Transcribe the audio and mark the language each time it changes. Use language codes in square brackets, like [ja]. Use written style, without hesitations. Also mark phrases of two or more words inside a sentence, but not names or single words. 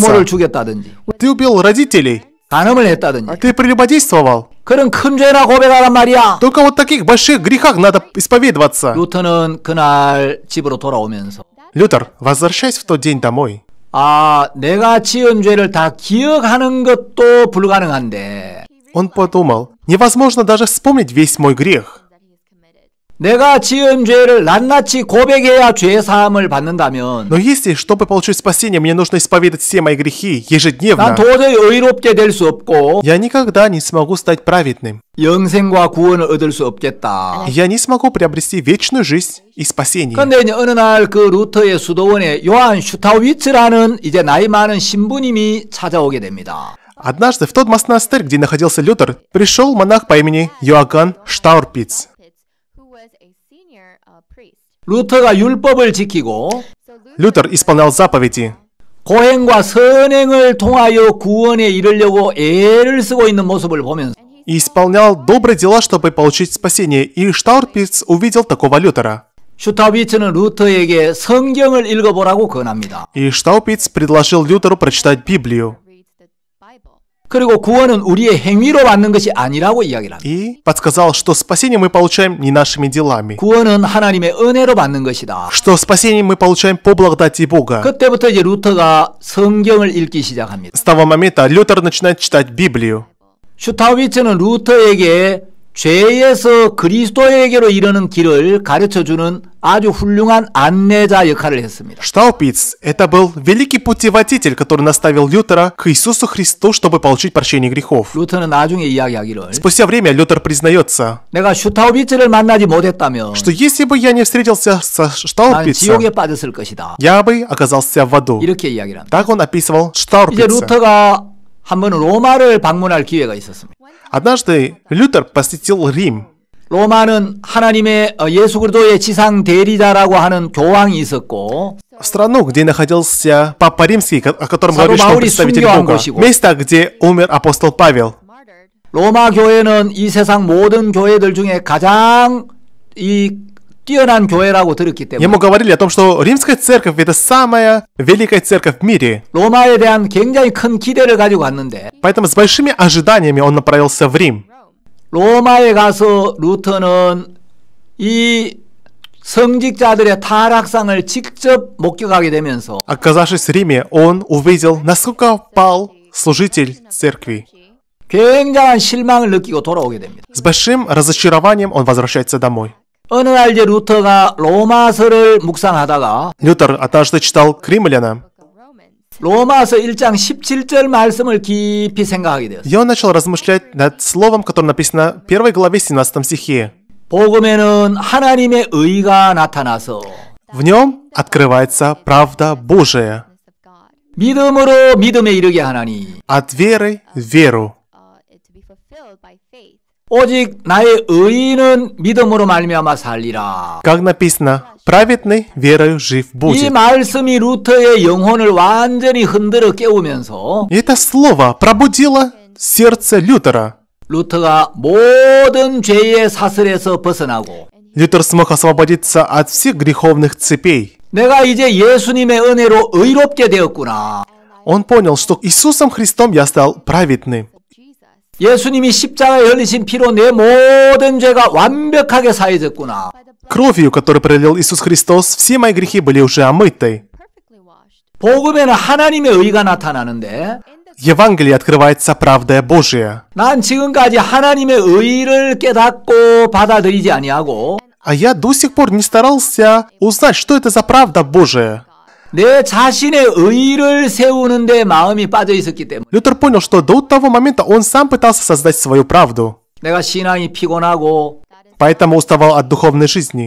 [ko] 부모를 죽였다든지 [ru] Ты убил родителей. [ko] 간음을 했다든지 [ru] Ты прелюбодействовал. [ko] 그런 큰 죄나 고백하란 말이야. [ru] Только вот таких больших грехах надо исповедоваться. [ko] 루터는 그날 집으로 돌아오면서 [ru] Лютер, возвращаясь в тот день домой, [ko] 내가 지은 죄를 다 기억하는 것도 불가능한데 [ru] он подумал, невозможно даже вспомнить весь мой грех. [ko] 내가 지은 죄를 낱낱이 고백해야 죄 사함을 받는다면 [ru] Но если, чтобы получить спасение, мне нужно исповедать все мои грехи [ko] 난 [ru] ежедневно, [ko] 도저히 의롭게 될 수 없고 [ru] я никогда не смогу стать праведным. [ko] 영생과 구원을 얻을 수 없겠다. [ru] Я не смогу приобрести вечную жизнь и спасение. [ko] 그런데 이제 어느 날 그 루터의 수도원에 요한 슈타우비츠라는 이제 나이 많은 신부님이 찾아오게 됩니다. [ru] Однажды в тот монастырь, где находился Лютер, пришел монах по имени Йоганн Штаурпиц. [ko] 루터가 율법을 지키고 [ru] Лютер исполнял заповеди. [ko] 고행과 선행을 통하여 구원에 이르려고 애를 쓰고 있는 모습을 보면서 [ru] И исполнял добрые дела, чтобы получить спасение. И Штаурпиц увидел такого Лютера. [ko] 슈타우비츠는 루터에게 성경을 읽어보라고 권합니다. [ru] И Штаурпиц предложил Лютеру прочитать Библию. [ko] 그리고 구원은 우리의 행위로 받는 것이 아니라고 이야기를 합니다. [ru] И подсказал, что спасение мы получаем не нашими делами. [ko] 구원은 하나님의 은혜로 받는 것이다. [ru] Что спасение мы получаем по благодати Бога. [ko] 그때부터 이제 루터가 성경을 읽기 시작합니다. [ru] С того момента Лютер начинает читать Библию. [ko] 슈타우비츠는 루터에게 죄에서 그리스도에게로 이르는 길을 가르쳐주는 아주 훌륭한 안내자 역할을 했습니다. [ru] Штаупиц – это был великий путеводитель, который наставил Лютера к Иисусу Христу, чтобы получить прощение грехов. [ko] 루터는 나중에 이야기하기를 [ru] Спустя время Лютер признается, [ko] 내가 슈타우비츠를 만나지 못했다면 [ru] что если бы я не встретился со [ko] 난 [ru] Штаупицем, [ko] 지옥에 빠졌을 것이다. [ru] я бы оказался в аду. [ko] 이렇게 이야기를 합니다. [ru] Так он описывал [ko] 이제 [ru] Штаурпица. [ko] 루터가 한 번은 로마를 방문할 기회가 있었습니다. [ru] Однажды Лютер посетил Рим. [ko] 로마는 하나님의 예수 그리스도의 지상 대리자라고 하는 교황이 있었고 [ru] В страну, где находился Папа Римский, о котором [ko] 사도 [ru] говорит, что он [ko] 바울이 [ru] представитель [ko] 순교한 [ru] Бога. [ko] 곳이고. [ru] Место, где умер апостол Павел. [ko] 로마 교회는 이 세상 모든 교회들 중에 가장 뛰어난 교회라고 들었기 때문에 [ru] Ему говорили о том, что Римская церковь – это самая великая церковь в мире. [ko] 로마에 대한 굉장히 큰 기대를 가지고 갔는데 [ru] Поэтому с большими ожиданиями он направился в Рим. [ko] 로마에 가서 루터는 이 성직자들의 타락상을 직접 목격하게 되면서 [ru] Оказавшись в Риме, он увидел, насколько пал служитель церкви. [ko] 굉장한 실망을 느끼고 돌아오게 됩니다. [ru] С большим разочарованием он возвращается домой. [ko] 어느 날 이제 루터가 로마서를 묵상하다가 [ru] Лютер однажды читал к римлянам, [ko] 로마서 1장 17절 말씀을 깊이 생각하게 되었어요. [ru] и он начал размышлять над словом, которое написано в 1 главе 17 стихе. [ko] 복음에는 하나님의 의가 나타나서 [ru] В нем открывается правда Божия. [ko] 믿음으로 믿음에 이르게 하나니 [ru] От веры в веру. [ko] 오직 나의 의인은 믿음으로 말미암아 살리라. [ru] Как написано, праведный верою жив [ko] 이 [ru] будет. [ko] 말씀이 루터의 영혼을 완전히 흔들어 깨우면서 [ru] И это слово пробудило сердце Лютера. [ko] 루터가 모든 죄의 사슬에서 벗어나고 [ru] Лютер смог освободиться от всех греховных цепей. [ko] 내가 이제 예수님의 은혜로 의롭게 되었구나. [ru] Он понял, что Иисусом Христом я стал праведным. [ko] 예수님이 십자가에 흘리신 피로 내 모든 죄가 완벽하게 사해졌구나. [ru] Кровью, которую пролил Иисус Христос, все мои грехи были уже омыты. [ko] 복음에는 하나님의 의가 나타나는데 [ru] В Евангелии открывается правда Божия. [ko] 난 지금까지 하나님의 의를 깨닫고 받아들이지 아니하고 [ru] А я до сих пор не старался узнать, что это за правда Божия. [ko] 내 자신의 의를 세우는데 마음이 빠져 있었기 때문에 [ru] Лютер понял, что до того момента он сам пытался создать свою правду. [ko] 내가 신앙이 피곤하고 [ru] Поэтому уставал от духовной жизни.